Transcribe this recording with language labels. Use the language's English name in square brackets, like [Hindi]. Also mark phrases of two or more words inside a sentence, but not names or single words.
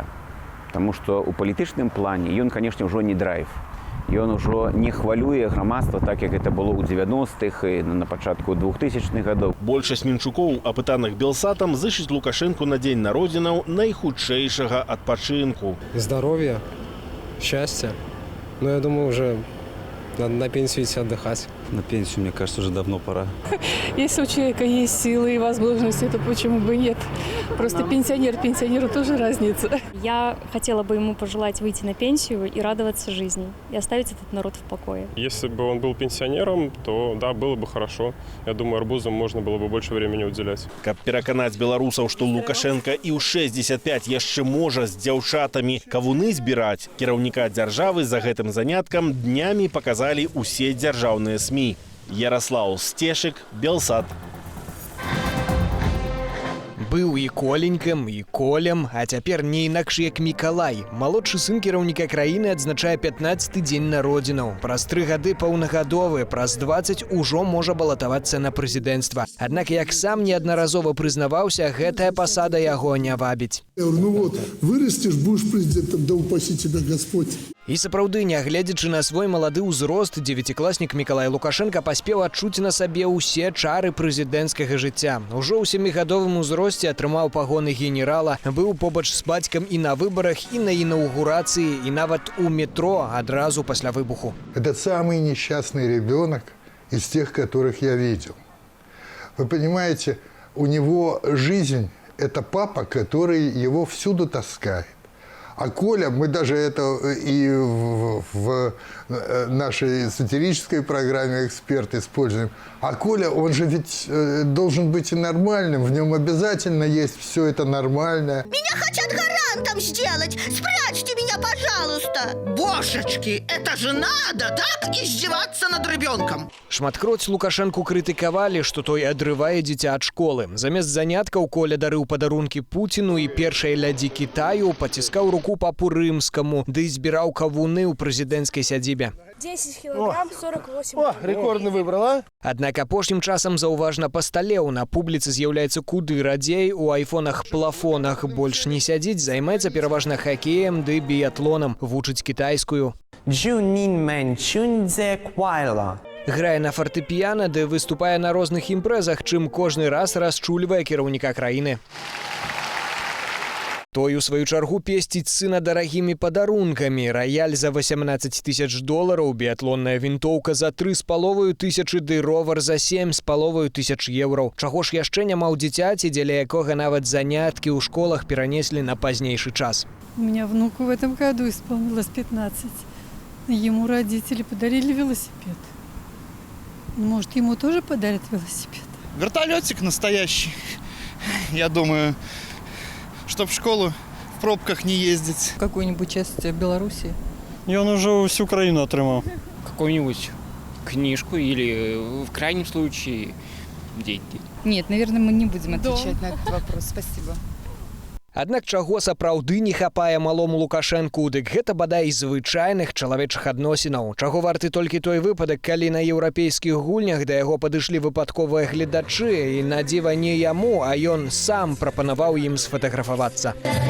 [Belarusian] Таму што ў палітычным плане ён, канешне, ўжо не драйв. Ён ужо не хвалюе грамадства так, як это было ў 90-х і на пачатку 2000-х гадоў. Большасць мінчукоў, апытаных Белсатам, зычыць Лукашенку на дзень народзінаў найхутчэйшага адпачынку. [Russian] Здоровья, счастья. Ну, я думаю, уже надо на пенсию идти отдыхать. На пенсию, мне кажется, уже давно пора. Если у человека есть силы и возможности, то почему бы нет? Просто пенсионеру тоже разница. Я хотела бы ему пожелать выйти на пенсию и радоваться жизни, и оставить этот народ в покое. Если бы он был пенсионером, то да, было бы хорошо. Я думаю, арбузам можно было бы больше времени уделять. [Belarusian] Каб пераканаць беларусаў, што Лукашенко і ў 65 яшчэ можа з дзяўчатамі кавуны збіраць, кіраўніка дзяржавы за гэтым заняткам днямі паказалі ўсе дзяржаўныя СМІ. Ярослав Стешик, Белсат. Быў і Коленькам, і Колем, а цяпер не інакш як Мікалай. Малодшы сын кіраўніка краіны адзначае 15-й дзень народзінаў. Праз 3 гады паўнагадовы, праз 20 ужо можа балатавацца на прэзідэнцтва. Аднак, як сам неаднаразова прызнаваўся, гэтая пасада яго не вабіць. [Russian] Ну вот, вырастешь, будешь президентом, да упаси тебя Господь. [Belarusian] І сапраўды, нягледзячы на свой малады ўзрост, 9-класнік Мікалай Лукашенка паспеў адчуць на сабе ўсе чары прэзідэнцкага жыцця. Ужо ў 7гадовым узросце атрымаў пагоны генерала, быў побач з бацькам і на выбарах, і на інаўгурацыі, і нават у метро адразу пасля выбуху. [Russian] Это самый несчастный ребенок из тех, которых я видел. Вы понимаете, у него жизнь – это папа, который его всюду таскает. А Коля, мы даже это и в нашей сатирической программе «Эксперт» используем. А Коля, он же ведь должен быть и нормальным, в нем обязательно есть все это нормальное. Меня хотят гарантом сделать! Спрячьте меня, пожалуйста! Божечки, это же надо, так, издеваться над ребенком! [Belarusian] Шматкроць Лукашенку крытыкавалі, што той адрывае дзіця ад школы. Замест заняткаў Коля дарыў падарункі Пуціну і першай лядзі Кітаю, паціскаў руку папу Рымскаму, ды збіраў кавуны ў прэзідэнцкай сядзібе. [Russian] 10 килограмм, 48. О, рекордный выбрал, а? [Belarusian] Аднак апошнім часам заўважна пасталеў. На публіцы з'яўляецца куды радзей, у айфонах-плафонах больш не сядзіць, займаецца пераважна хакеем ды біятлонам, вучыць кітайскую. Грае на фартэпіяна ды выступае на розных імпрэзах, чым кожны раз расчульвае кіраўніка краіны. Той, у сваю чаргу, песціць сына дарагімі падарункамі. Раяль за 18 000 долараў, біятлонная вінтоўка за 3,5 тысячы ды ровар за 7,5 тысяч еўраў. Чаго ж яшчэ няма ў дзіцяці, дзеля якога нават заняткі ў школах перанеслі на пазнейшы час. [Russian] У меня внуку в этом году исполнилось 15. Ему родители подарили велосипед. Может, ему тоже подарят велосипед? Вертолетик настоящий, я думаю, чтоб в школу в пробках не ездить. Какую-нибудь часть Беларуси? И он уже всю Украину отрымал. Какую-нибудь книжку или, в крайнем случае, деньги. Нет, наверное, мы не будем отвечать на этот вопрос. Спасибо. [Belarusian] Аднак чаго сапраўды не хапае малому Лукашэнку, дык гэта бадай звычайных чалавечых адносінаў. Чаго варты толькі той выпадак, калі на еўрапейскіх гульнях да яго падышлі выпадковыя гледачы, і на дзіва не яму, а ён сам прапанаваў ім сфотаграфавацца.